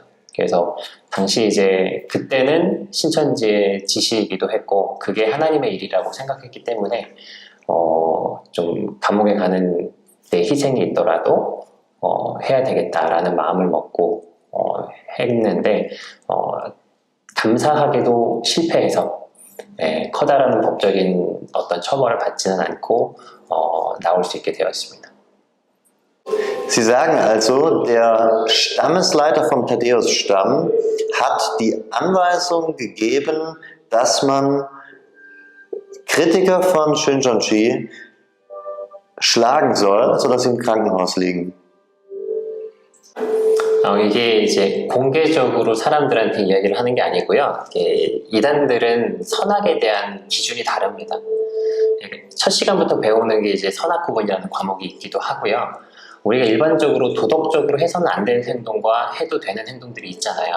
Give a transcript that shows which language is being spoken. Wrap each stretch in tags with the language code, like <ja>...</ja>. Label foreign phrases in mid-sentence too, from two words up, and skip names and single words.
<ko>그래서 당시 이제 그때는 신천지의 지시이기도 했고 그게 하나님의 일이라고 생각했기 때문에 좀 감옥에 가는 데 희생이 있더라도 해야 되겠다라는 마음을 먹고 했는데 감사하게도 실패해서 커다란 법적인 어떤 처벌을 받지는 않고 나올 수 있게 되었습니다.</ko> <de>Sie sagen also, der Stammesleiter vom Thaddäus-Stamm hat die Anweisung gegeben, dass man Kritiker von Shincheonji schlagen soll, sodass sie im Krankenhaus liegen.</de> <ko>이게 이제 공개적으로 사람들한테 이야기를 하는 게 아니고요. 이단들은 선악에 대한 기준이 다릅니다. 첫 시간부터 배우는 게 이제 선악 구분이라는 과목이 있기도 하고요. 우리가 일반적으로 도덕적으로 해서는 안 되는 행동과 해도 되는 행동들이 있잖아요.</ko>